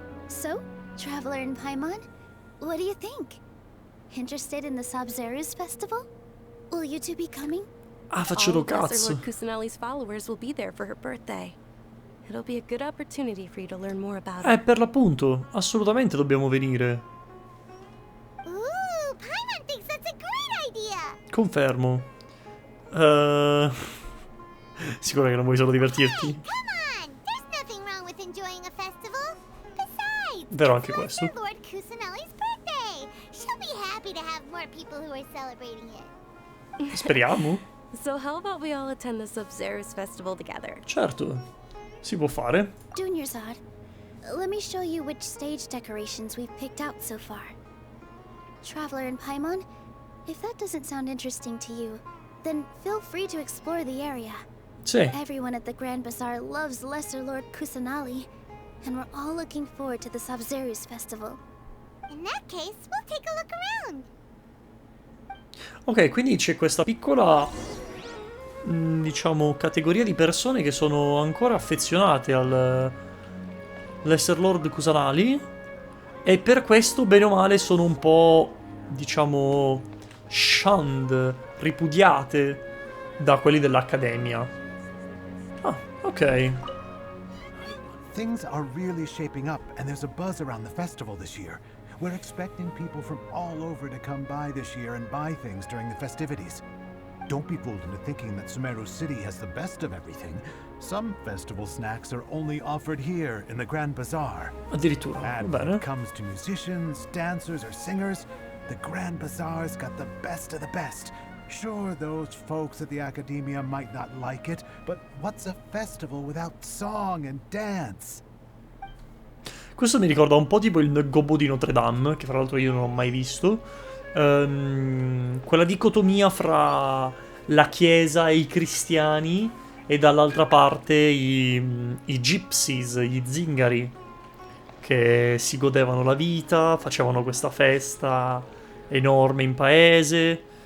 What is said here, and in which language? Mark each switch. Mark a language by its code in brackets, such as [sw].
[en] So, Traveler and Paimon, what do you think? Interested in the Sabzeruz festival? Will you two be coming? [it] Ah, faccio [en] All of Lesser [it] cazzo. [en] Lord Kusanali's followers will be there for her birthday. It'll be a good opportunity for you to learn more about her. [it] Per l'appunto, assolutamente dobbiamo venire. [en] Ooh, Paimon thinks that's a great idea! [it] Confermo. Sicuro che non vuoi solo divertirti? [en] Come on! There's nothing wrong with enjoying a festival. Besides, [it] Vero anche [en] it's [it] questo. [en] Lesser Lord Kusanali's birthday. She'll be happy to have more people who are celebrating it. [it] Speriamo. [en] So how about we all attend the Sub-Zerus festival together? [it] Certo. Si può fare. [en] Junior Zod, let me show you which stage decorations we've picked out so far. Traveler and Paimon, if that doesn't sound interesting to you, then feel free to explore the area. [it] Sì. [en] Everyone at the Grand Bazaar loves Lesser Lord Kusanali, and we're all looking forward to the Sabzeruz festival. In that case, we'll take a look around. [it] Ok, quindi c'è questa piccola, diciamo, categoria di persone che sono ancora affezionate al Lesser Lord Kusanali e per questo, bene o male, sono un po', diciamo, shunned, ripudiate da quelli dell'Accademia. Ah, ok. [en] Things are really shaping up, and there's a buzz around the festival this year. We're expecting people from all over to come by this year and buy things during the festivities. Don't be fooled into thinking that Sumeru City has the best of everything. Some festival snacks are only offered here in the Grand Bazaar. [it] Addirittura, va [en] And when [it] bene. [en] it comes to musicians, dancers, or singers, the Grand Bazaar's got the best of the best. Sure, those folks at the Academia might not like it, but what's a festival without song and dance? [it] Questo mi ricorda un po' tipo il Gobbo di Notre Dame, che fra l'altro io non ho mai visto. Quella dicotomia fra la chiesa e i cristiani e dall'altra parte i gypsies, gli zingari, che si godevano la vita, facevano questa festa enorme in paese.